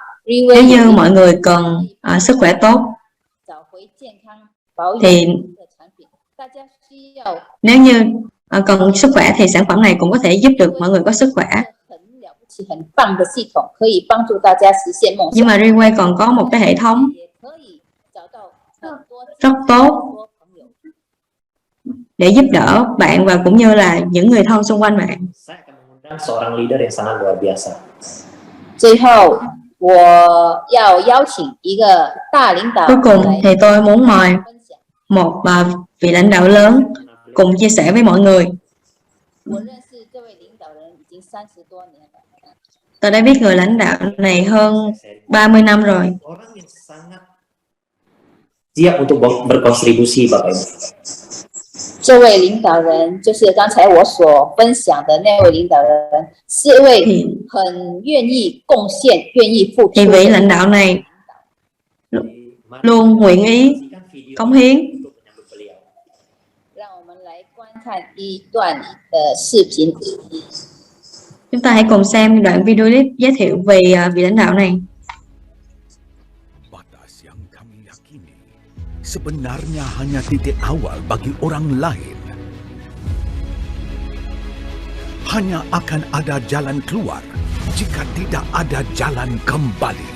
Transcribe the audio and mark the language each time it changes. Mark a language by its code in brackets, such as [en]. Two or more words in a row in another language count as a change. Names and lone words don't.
[vi] Nếu ，Reway như mọi người cần sức khỏe tốt [zh] 找回健康保养 [vi] thì [zh] 的产品，大家需要 [vi] nếu như cần sức khỏe thì sản phẩm này cũng có thể giúp được mọi người có sức khỏe. [zh] 很了不起、很棒的系统，可以帮助大家实现梦 [vi] Nhưng [zh] 想， [vi] mà Reway còn có một cái hệ thống [zh] 也可以找到很多 [vi] rất tốt [zh] 很多朋友。 [vi] để giúp đỡ bạn và cũng như là những người thân xung quanh bạn. [id] Saya akan mengundang seorang leader yang sangat luar biasa. [zh] 最后，我要邀请一个大领导 [vi] Cuối cùng [zh] 来 [vi] thì tôi muốn mời [zh] 分享。 [vi] một vị lãnh đạo lớn cùng chia sẻ với mọi người. [zh] 我认识这位领导人已经30多年了。 [vi] Tôi đã biết người lãnh đạo này hơn 30 năm rồi. [id] Orang yang sangat siap untuk berkontribusi, Bapak Ibu. [zh] 这位领导人就是刚才我所分享的那位领导人，是一位 [vi] Thì, [zh] 很愿意贡献、愿意付出 [vi] thì [zh] 的 [vi] vị lãnh đạo này luôn nguyện ý cống hiến. [id] Untuk menyambut beliau. [zh] 让我们来观看一段的视频。 [vi] Chúng ta hãy cùng xem đoạn [en] video clip [vi] giới thiệu về vị lãnh đạo này. [id] Batas yang kami yakini sebenarnya hanya titik awal bagi orang lain. Hanya akan ada jalan keluar jika tidak ada jalan kembali.